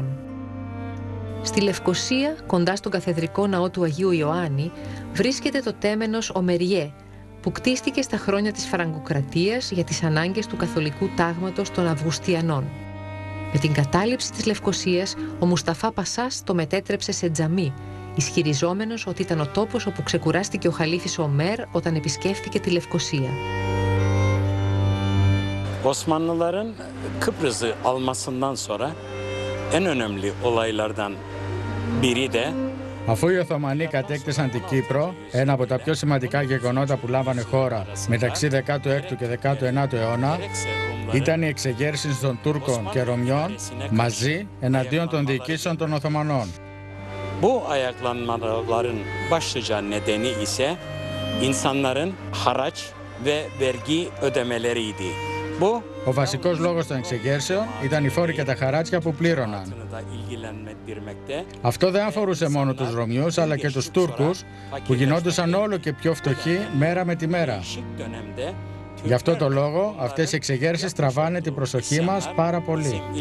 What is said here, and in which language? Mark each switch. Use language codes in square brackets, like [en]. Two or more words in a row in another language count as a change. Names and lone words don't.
[el] Στη Λευκοσία, κοντά στον καθεδρικό ναό του Αγίου Ιωάννη, βρίσκεται το τέμενος Ομεριέ, που κτίστηκε στα χρόνια της Φραγκοκρατίας για τις ανάγκες του καθολικού τάγματος των Αυγουστιανών. Με την κατάληψη της Λευκοσίας, ο Μουσταφά Πασάς το μετέτρεψε σε τζαμί, ισχυριζόμενος ότι ήταν ο τόπος όπου ξεκουράστηκε ο Χαλίφης Ομέρ όταν επισκέφθηκε τη Λευκοσία. [tr] Osmanlıların Kıbrıs'ı almasından sonra en önemli olaylardan biri de [el] Αφού οι Οθωμανοί κατέκτησαν την Κύπρο, ένα από τα πιο σημαντικά γεγονότα που λάμβανε χώρα μεταξύ 16ου και 19ου αιώνα ήταν η εξεγέρση των Τούρκων και Ρωμιών μαζί εναντίον των διοικήσεων των Οθωμανών. [tr] Bu ayaklanmaların başlıca nedeni ise insanların haraç ve vergi ödemeleriydi. [el] Ο βασικός λόγος των εξεγέρσεων ήταν οι φόροι και τα χαράτσια που πλήρωναν. Αυτό δεν αφορούσε μόνο τους Ρωμιούς αλλά και τους Τούρκους που γινόντουσαν όλο και πιο φτωχοί μέρα με τη μέρα. Γι' αυτό το λόγο αυτές οι εξεγέρσεις τραβάνε την προσοχή μας πάρα πολύ.